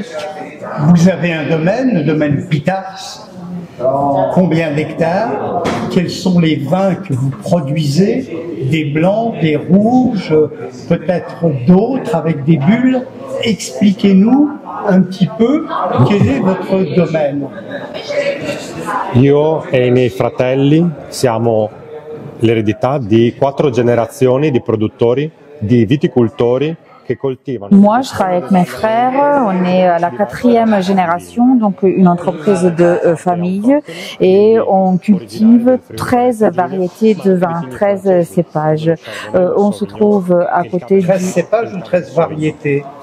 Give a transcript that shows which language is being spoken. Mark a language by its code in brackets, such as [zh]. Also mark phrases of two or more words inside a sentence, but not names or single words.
[fr] Vous avez un domaine, le domaine Pitars. Combien d'hectares? Quels sont les vins que vous produisez? Des blancs, des rouges, peut-être d'autres avec des bulles. Expliquez-nous un petit peu quel est votre domaine. [it] Io e i miei fratelli siamo l'eredità di 4 generazioni di produttori, di viticoltori. [fr] Moi, je travaille avec mes frères, on est à la 4e génération, donc une entreprise de famille, et on cultive 13 variétés de vins, 13 cépages. On se trouve à côté 13 cépages ou 13 variétés?